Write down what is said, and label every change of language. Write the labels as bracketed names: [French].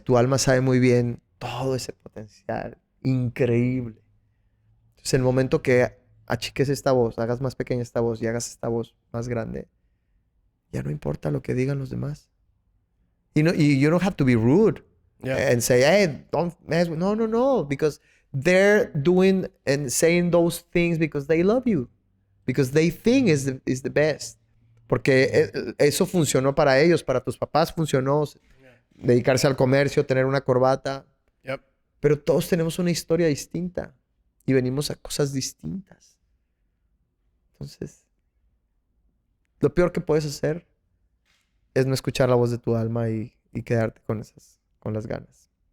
[Spanish] Tu alma sabe muy bien todo ese potencial increíble. Entonces, en el momento que achiques esta voz, hagas más pequeña esta voz y hagas esta voz más grande, ya no importa lo que digan los demás. [English] You don't have to be rude, Yeah. and say, hey, don't mess with... No, because they're doing and saying those things because they love you, because they think is the best. [Spanish] Porque eso funcionó para ellos, para tus papás funcionó, dedicarse al comercio, tener una corbata. [English] Yep. [Spanish] Pero todos tenemos una historia distinta y venimos a cosas distintas. Entonces, lo peor que puedes hacer es no escuchar la voz de tu alma y quedarte con las ganas.